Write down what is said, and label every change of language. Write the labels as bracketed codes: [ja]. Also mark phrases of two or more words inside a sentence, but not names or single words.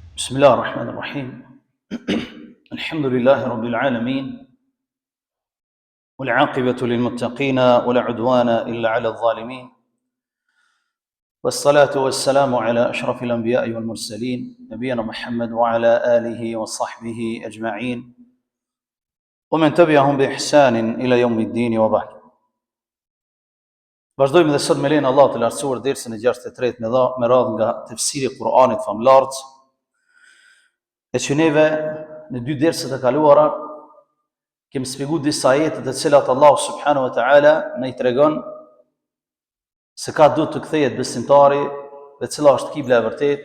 [ar] بسم الله الرحمن الرحيم الحمد لله رب العالمين والعاقبة للمتقين ولا عدوان إلا على الظالمين والصلاة والسلام على أشرف الأنبياء والمرسلين نبينا محمد وعلى آله وصحبه أجمعين ومن تبعهم بإحسان إلى يوم الدين وبعد. [sq] Vazhdojmë dhe sot me lejen e Allahut të lartësuar dersën e 63 me radhë nga tefsiri i Kur'anit famulart. E që neve në dy derset e kaluara kemi shpjeguar disa ajete të cilat Allahu [ar] سبحانه وتعالى [sq] na I tregon se ka duhet të kthehet besimtari dhe cila është kibla e vërtet.